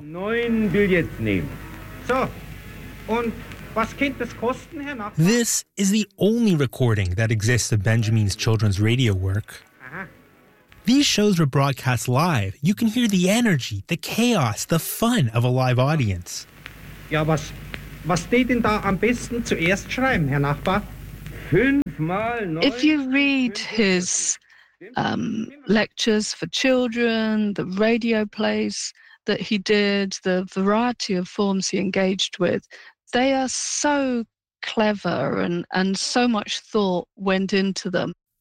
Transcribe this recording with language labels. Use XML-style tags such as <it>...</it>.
<en>This is the only recording that exists of Benjamin's children's radio work. These shows were broadcast live. You can hear the energy, the chaos, the fun of a live audience.</en> <de>Was steht denn da am besten zuerst schreiben, Herr Nachbar?</de> <en>If you read his lectures for children, the radio plays that he did, the variety of forms he engaged with, they are so clever and so much thought went into them.</en>